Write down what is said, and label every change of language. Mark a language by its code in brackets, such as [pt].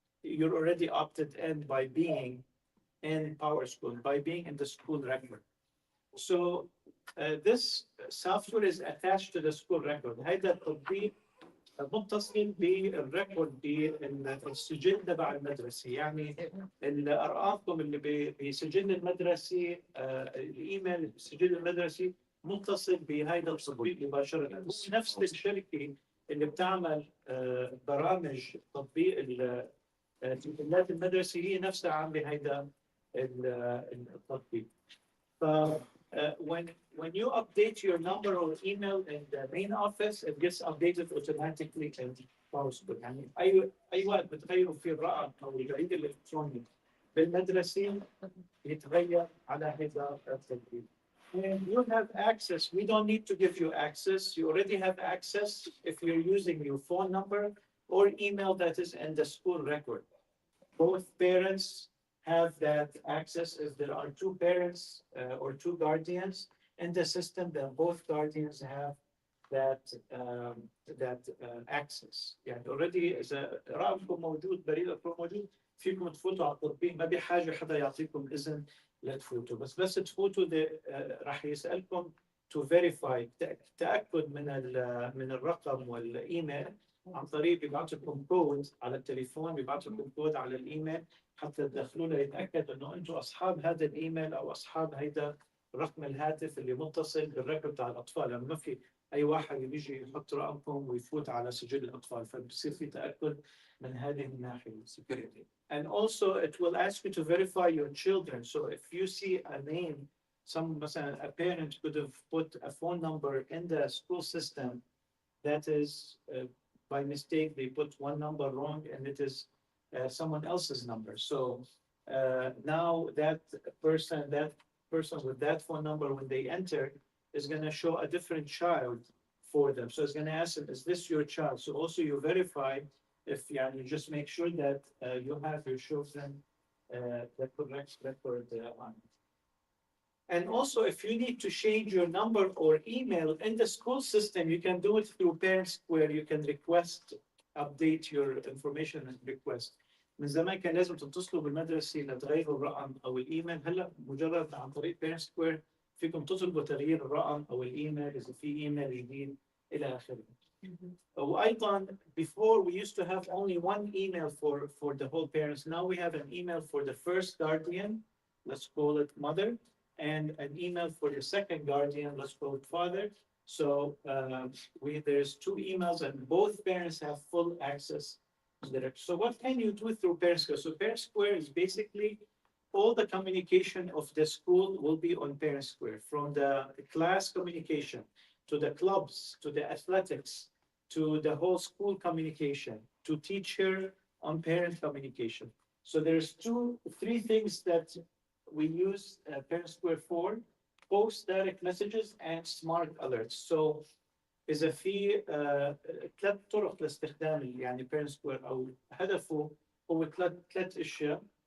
[en] You're already opted in by being in PowerSchool, by being in the school record. So this software is attached to the school record. [ar] هذا التطبيق متصل بالريكورد بالسجل تبع المدرسة. يعني الأرقامكم اللي بسجل المدرسي، الإيميل بالسجل المدرسي متصل بهذا التطبيق مباشرة. نفس الشركة اللي بتعمل برامج تطبيق الإيميلات المدرسي هي نفسها عاملة هذا التطبيق. [en] When you update your number or email in the main office, it gets updated automatically in PowerSchool. [ar] يعني أي وقت بتغيروا في الرقم أو البريد الإلكتروني بالمدرسة يتغير على هذا التطبيق. [en] And you have access. We don't need to give you access. You already have access if you're using your phone number or email that is in the school record. Both parents have that access. If there are two parents or two guardians in the system, then both guardians have that access. [ar] يعني already إذا رقمكم موجود، بريدكم موجود، فيكم تفوتوا على التطبيق، ما بحاجة حدا يعطيكم إذن لا تفوتوا. بس تفوتوا راح يسألكم [en] to verify [ar] تأكد من الرقم والإيميل عن طريق بيبعث لكم كود على التليفون، بيبعث لكم كود على الإيميل حتى تدخلوا له يتأكد إنه أنتم أصحاب هذا الإيميل أو أصحاب هذا رقم الهاتف اللي متصل بالرقم بتاع الأطفال. لأنه ما في أي واحد بيجي يحط رقمكم ويفوت على سجل الأطفال، فبصير في تأكد من هذه الناحية. [en] Security. And also it will ask you to verify your children. So if you see a name, مثلا a parent could have put a phone number in the school system that is by mistake they put one number wrong and it is someone else's number. So now that person with that phone number, when they enter, is going to show a different child for them. So it's going to ask them, is this your child? So also you verify if you just make sure that you have your children the correct record on. And also, if you need to change your number or email in the school system, you can do it through ParentSquare. You can request update your information and request. [ar] من زمان كان لازم تتصلوا بالمدرسة لتغيروا الرقم أو الإيميل، هلا مجرد عن طريق ParentSquare فيكم تطلبوا تغيير الرقم أو الإيميل إذا في إيميل جديد إلى آخره. [en] وأيضا before we used to have only one email for the whole parents. Now we have an email for the first guardian, let's call it mother, and an email for the second guardian, let's call it father. So there's two emails and both parents have full access to the. So what can you do through ParentSquare? So ParentSquare is basically all the communication of the school will be on ParentSquare, from the class communication to the clubs, to the athletics, to the whole school communication, to teacher on parent communication. So there's three things that we use ParentSquare for: post direct messages and smart alerts. [ar] So إذا في ثلاث طرق لاستخدام يعني ParentSquare أو هدفه هو ثلاث أشياء.